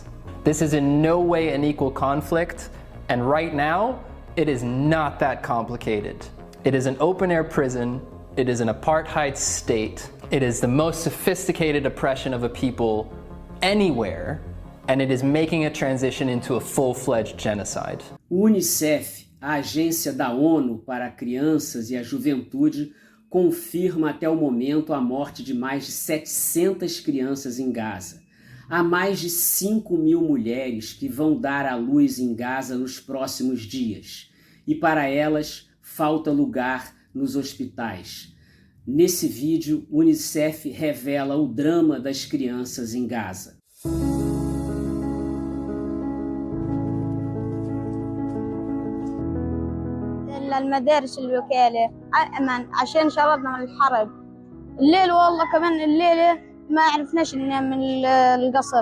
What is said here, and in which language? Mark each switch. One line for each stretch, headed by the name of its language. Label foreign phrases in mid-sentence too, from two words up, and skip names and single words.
English: This is in no way an equal conflict, and right now, it is not that complicated. It is an open-air prison, it is an apartheid state, it is the most sophisticated oppression of a people anywhere, and it is making a transition into a full-fledged genocide.
Portuguese: O UNICEF, a agência da ONU para Crianças e a Juventude, confirma até o momento a morte de mais de 700 crianças em Gaza. Há mais de 5.000 mulheres que vão dar à luz em Gaza nos próximos dias. E para elas, falta lugar nos hospitais. Nesse vídeo, o UNICEF revela o drama das crianças em Gaza.
Arabic: المدارس الوكالة عشان شردنا من الحرب. الليل والله كمان الليلة ما عرفناش ننام من القصر.